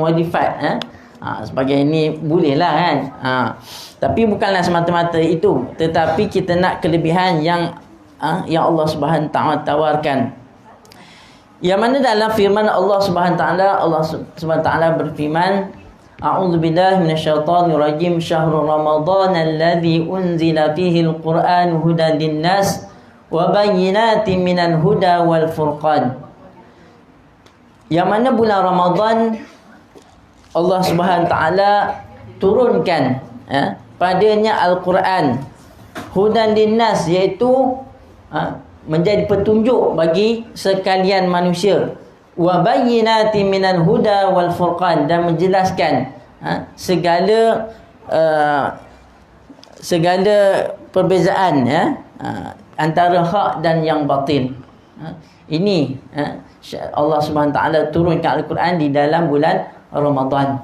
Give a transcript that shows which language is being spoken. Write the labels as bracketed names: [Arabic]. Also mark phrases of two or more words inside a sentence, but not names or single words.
[Malay] Modified. Sebagai ini boleh lah kan. Tapi bukanlah semata-mata itu, tetapi kita nak kelebihan yang [Arabic] الله سبحانه وتعالى [Malay] tawarkan. Yang mana dalam firman [Arabic] الله سبحانه وتعالى, الله سبحانه وتعالى [Malay] berfirman, [Arabic] أعوذ بالله من الشيطان الرجيم، شهر رمضان الذي أنزل فيه القرآن هدى للناس وبينات من الهدى والفرقان. [Malay] Yang mana bulan Ramadan [Arabic] الله سبحانه وتعالى [Malay] turunkan padanya Al-Quran [Arabic] هدى للناس, [Malay] iaitu menjadi petunjuk bagi sekalian manusia, [Arabic] وبينات من الهدى والفرقان, [Malay] dan menjelaskan segala perbezaan antara hak dan yang batil. Ini [Arabic] الله سبحانه وتعالى [Malay] turunkan Al-Quran di dalam bulan Ramadan.